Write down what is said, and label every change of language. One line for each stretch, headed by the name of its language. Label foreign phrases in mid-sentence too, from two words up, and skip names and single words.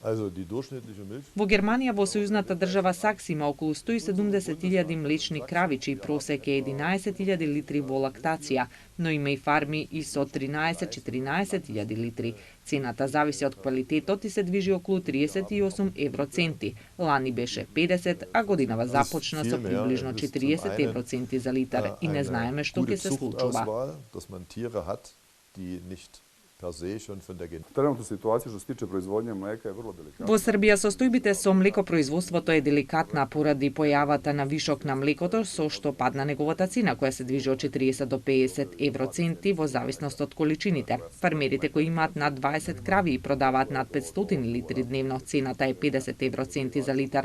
Macedonian: Во Германија, во сојузната држава Сакс, има околу 170.000 млечни крави, чиј просек е 11.000 литри во лактација, но има и фарми и со 13-14.000 литри. Цената зависи од квалитетот и се движи околу 38 евроценти. Лани беше 50, а годинава започна со приближно 40 евроценти за литар и не знаеме што ќе се случува.
Serbian: Trenutna situacija što se tiče proizvodnje mleka je vrlo delikatna.
Macedonian: Во Србија состојбите со млекопроизводството е деликатна поради појавата на вишок на млекото, со што падна неговата цена, која се движи од 40 до 50 евроценти во зависност од количините. Фармерите кои имаат над 20 крави и продаваат над 500 литри дневно, цената е 50 евроценти за литар.